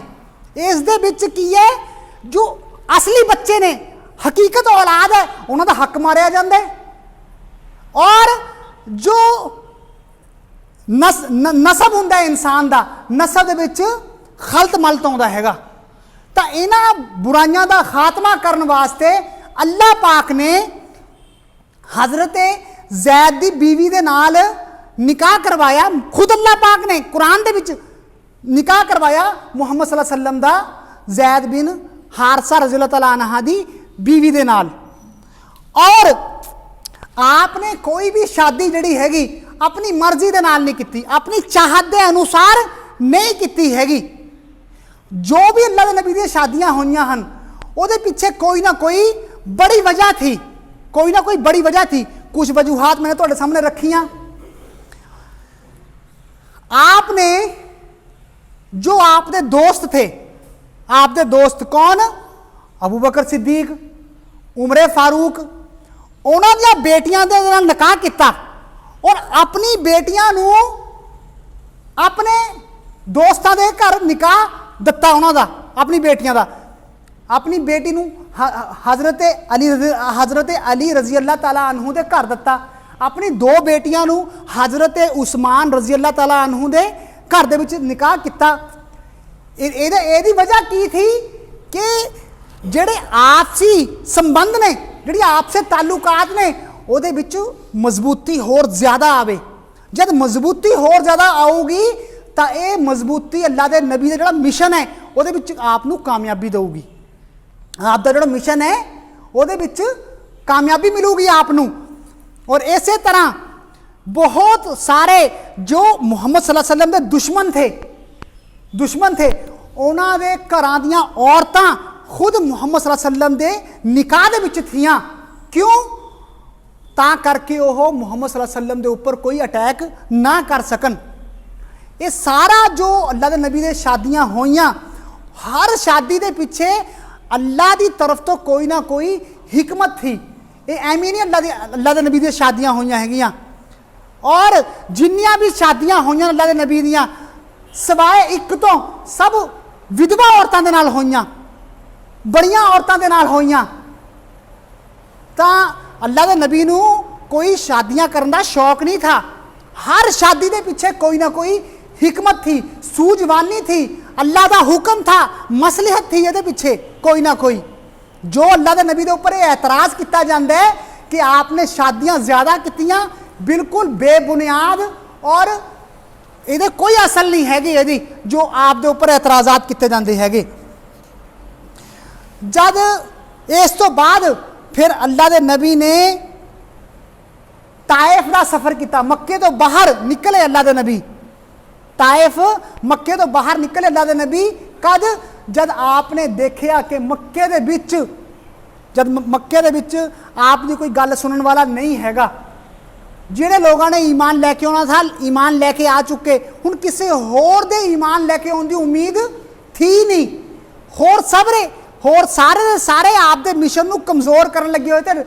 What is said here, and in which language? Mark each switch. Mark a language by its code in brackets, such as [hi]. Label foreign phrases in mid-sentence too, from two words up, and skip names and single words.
[pa] ਇਸ ਦੇ ਵਿਚ ਕੀ ਹੈ, ਜੋ ਅਸਲੀ ਬੱਚੇ ਨੇ ਹਕੀਕਤ ਔਲਾਦ ਹੈ ਉਨ੍ਹਾਂ ਦਾ ਹੱਕ ਮਾਰਿਆ ਜਾਤਾ ਹੈ, ਔਰ ਜੋ ਨਸਬ ਹੁੰਦਾ ਹੈ ਇਨਸਾਨ ਦਾ, ਨਸਬ ਦੇ ਵਿਚ ਖਲਤ ਮਲਤ ਆਉਂਦਾ ਹੈਗਾ। ਤੋ ਇਨ੍ਹਾਂ ਬੁਰਾਈਆਂ ਦਾ ਖ਼ਾਤਮਾ ਕਰਨੇ ਵਾਸਤੇ ਅੱਲਾਹ ਪਾਕ ਨੇ ਹਜ਼ਰਤ ਜ਼ੈਦ ਦੀ ਬੀਵੀ ਦੇ ਨਾਲ ਨਿਕਾਹ ਕਰਵਾਇਆ, ਖ਼ੁਦ ਅੱਲਾਹ ਪਾਕ ਨੇ ਕੁਰਾਨ ਦੇ ਵਿਚ ਨਿਕਾਹ ਕਰਵਾਇਆ ਮੁਹੰਮਦ [ar] صلى الله عليه وسلم [pa] ਦਾ ਜ਼ੈਦ ਬਿਨ ਹਾਰਸਾ [ar] رضي الله تعالى عنها [pa] ਦੀ ਬੀਵੀ ਦੇ ਨਾਲ। ਔਰ ਆਪਨੇ ਕੋਈ ਭੀ ਸ਼ਾਦੀ ਜਿਹੜੀ ਹੈਗੀ ਅਪਨੀ ਮਰਜ਼ੀ ਦੇ ਨਾਲ ਨਹੀਂ ਕੀ, ਅਪਨੀ ਚਾਹਤ ਦੇ ਅਨੁਸਾਰ ਨਹੀਂ ਕੀ ਹੈਗੀ। ਜੋ ਭੀ ਅੱਲਾਹ ਕੇ ਨਬੀ ਦੀ ਸ਼ਾਦੀਆਂ ਹੋਈਆਂ ਹਨ ਉਹਦੇ ਪਿੱਛੇ ਕੋਈ ਨਾ ਕੋਈ ਬੜੀ ਵਜ੍ਹਾ ਥੀ, ਕੋਈ ਨਾ ਕੋਈ ਬੜੀ ਵਜ੍ਹਾ ਥੀ। ਕੁਛ ਵਜੂਹਾਤ ਮੈਂਨੇ ਤੁਹਾਡੇ ਸਾਮ੍ਹਣੇ ਰੱਖੀਆਂ। ਆਪਨੇ ਜੋ ਆਪਕੇ ਦੋਸਤ ਥੇ, ਆਪਕੇ ਦੋਸਤ ਕੌਣ? ਅਬੂ ਬਕਰ ਸਿੱਦੀਕ, ਉਮਰੇ ਫ਼ਾਰੂਕ, ਉਨ੍ਹੋਂਨੇ ਬੇਟੀਆਂ ਦੇ ਨਾਲ ਨਿਕਾਹ ਕੀਆ ਔਰ ਅਪਨੀ ਬੇਟੀਆਂ ਨੂੰ ਅਪਨੇ ਦੋਸਤਾਂ ਦੇ ਘਰ ਨਿਕਾਹ ਦਿੱਤਾ ਉਨ੍ਹਾਂ ਦਾ, ਅਪਨੀ ਬੇਟੀਆਂ ਦਾ। ਅਪਨੀ ਬੇਟੀ ਨੂੰ ਹਜ਼ਰਤ ਅਲੀ [ar] رضي الله تعالى عنه [pa] ਦੇ ਘਰ ਦਿੱਤਾ, ਅਪਨੀ ਦੋ ਬੇਟੀਆਂ ਨੂੰ ਹਜ਼ਰਤ ਉਸਮਾਨ [ar] رضي الله تعالى عنه [pa] ਦੇ ਘਰ ਦੇ ਵਿਚ ਨਿਕਾਹ ਕੀਆ। ਇਹਦੀ ਵਜ੍ਹਾ ਕੀ ਥੀ ਕਿ ਜਿਹੜੇ ਆਪਸੀ ਸੰਬੰਧ ਨੇ, ਜਿਹੜੀ ਆਪਸੇ ਤਅੱਲੁਕਾਤ ਨੇ, ਉਹਦੇ ਵਿੱਚ ਮਜ਼ਬੂਤੀ ਹੋਰ ਜ਼ਿਆਦਾ ਆਵੇ। ਜਬ ਮਜ਼ਬੂਤੀ ਹੋਰ ਜ਼ਿਆਦਾ ਆਊਗੀ ਤੋ ਯੇ ਮਜ਼ਬੂਤੀ ਅੱਲਾਹ ਕੇ ਨਬੀ ਕਾ ਜੋ ਮਿਸ਼ਨ ਹੈ ਉਹਦੇ ਵਿੱਚ ਆਪ ਨੂੰ ਕਾਮਯਾਬੀ ਦੇਗੀ। ਆਪਕਾ ਜੋ ਮਿਸ਼ਨ ਹੈ ਉਹਦੇ ਵਿੱਚ ਕਾਮਯਾਬੀ ਮਿਲੂਗੀ ਆਪ ਨੂੰ। ਔਰ ਇਸ ਤਰ੍ਹਾਂ ਬਹੁਤ ਸਾਰੇ ਜੋ ਮੁਹੰਮਦ [ar] صلى الله عليه وسلم [pa] ਕੇ ਦੁਸ਼ਮਨ ਥੇ ਉਨ੍ਹਾਂ ਦੇ ਘਰਾਂ ਦੀਆਂ ਔਰਤਾਂ ਖ਼ੁਦ ਮੁਹੰਮਦ [ar] صلى الله عليه وسلم [pa] ਦੇ ਨਿਕਾਹ ਦੇ ਵਿਚ ਥੀਆਂ। ਕਿਉਂ? ਤਾਂ ਕਰਕੇ ਓਹ ਮੁਹੰਮਦ [ar] صلى الله عليه وسلم [pa] ਦੇ ਉੱਪਰ ਕੋਈ ਅਟੈਕ ਨਾ ਕਰ ਸਕਣ। ਯੇ ਸਾਰਾ ਜੋ ਅੱਲਾਹ ਦੇ ਨਬੀ ਦੇ ਸ਼ਾਦੀਆਂ ਹੋਈਆਂ, ਹਰ ਸ਼ਾਦੀ ਦੇ ਪਿੱਛੇ ਅੱਲਾਹ ਕੀ ਤਰਫ਼ ਤੋ ਕੋਈ ਨਾ ਕੋਈ ਹਿਕਮਤ ਥੀ। ਯੇ ਐਵੇਂ ਨਹੀਂ ਅੱਲਾਹ ਦੇ ਨਬੀ ਦੀ ਸ਼ਾਦੀਆਂ ਹੋਈਆਂ ਹੈਗੀਆਂ। ਔਰ ਜਿੰਨੀਆਂ ਭੀ ਸ਼ਾਦੀਆਂ ਹੋਈਆਂ ਅੱਲਾਹ ਦੇ ਨਬੀ ਦੀਆਂ ਸਿਵਾਏ ਏਕ ਤੋ ਸਬ ਵਿਧਵਾ ਔਰਤਾਂ ਦੇ ਨਾਲ ਹੋਈਆਂ, ਬੜੀਆਂ ਔਰਤਾਂ ਦੇ ਨਾਲ ਹੋਈਆਂ। ਤਾਂ ਅੱਲਾਹ ਦੇ ਨਬੀ ਨੂੰ ਕੋਈ ਸ਼ਾਦੀਆਂ ਕਰਨ ਦਾ ਸ਼ੌਕ ਨਹੀਂ ਥਾ। ਹਰ ਸ਼ਾਦੀ ਦੇ ਪਿੱਛੇ ਕੋਈ ਨਾ ਕੋਈ ਹਿਕਮਤ ਥੀ, ਸੂਝਵਾਨੀ ਥੀ, ਅੱਲਾਹ ਕਾ ਹੁਕਮ ਥਾ, ਮਸਲਹਤ ਥੀ ਯੇ ਪਿੱਛੇ ਕੋਈ ਨਾ ਕੋਈ। ਜੋ ਅੱਲਾਹ ਕੇ ਨਬੀ ਕੇ ਉੱਪਰ ਏਤਰਾਜ਼ ਕੀਆ ਜਾਤਾ ਹੈ ਕਿ ਆਪਨੇ ਸ਼ਾਦੀਆਂ ਜ਼ਿਆਦਾ ਕੀਤੀਆਂ, ਬਿਲਕੁਲ ਬੇਬੁਨਿਆਦ ਔਰ ਯੇ ਕੋਈ ਅਸਲ ਨਹੀਂ ਹੈਗੀ ਯਦਿ ਜੋ ਆਪ ਦੇ ਉੱਪਰ ਏਤਰਾਜ਼ਾਤ ਕੀਏ ਜਾਤੇ ਹੈਂ। ਜਬ ਇਸ ਤੋ ਬਾਅਦ ਫਿਰ ਅੱਲਾਹ ਕੇ ਨਬੀ ਨੇ ਤਾਇਫ਼ ਕਾ ਸਫ਼ਰ ਕੀਆ, ਮੱਕੇ ਤੋ ਬਾਹਰ ਨਿਕਲੇ ਅੱਲਾਹ ਕੇ ਨਬੀ, ਤਾਇਫ਼ ਮੱਕੇ ਤੋ ਬਾਹਰ ਨਿਕਲੇ ਅੱਲਾਹ ਕੇ ਨਬੀ ਕਦ ਜਬ ਆਪਨੇ ਦੇਖਾ ਕਿ ਮੱਕੇ ਦੇ ਵਿਚ ਜਬ ਮੱਕੇ ਦੇ ਵਿਚ ਆਪ ਦੀ ਕੋਈ ਗੱਲ ਸੁਨਨੇ ਵਾਲਾ ਨਹੀਂ ਹੈਗਾ। ਜਿਹੜੇ ਲੋਗੋਂ ਨੇ ਈਮਾਨ ਲੈਕੇ ਆਨਾ ਥਾ ਈਮਾਨ ਲੈਕੇ ਆ ਚੁਕੇ, ਹੁਣ ਕਿਸੀ ਹੋਰ ਦੇ ਈਮਾਨ ਲੈਕੇ ਆਉਣ ਦੀ ਉਮੀਦ ਥੀ ਨਹੀਂ। ਹੋਰ ਸਾਰੇ ਦੇ ਸਾਰੇ ਆਪ ਦੇ ਮਿਸ਼ਨ ਨੂੰ ਕਮਜ਼ੋਰ ਕਰਨ ਲੱਗੇ ਹੋਏ ਥੇ।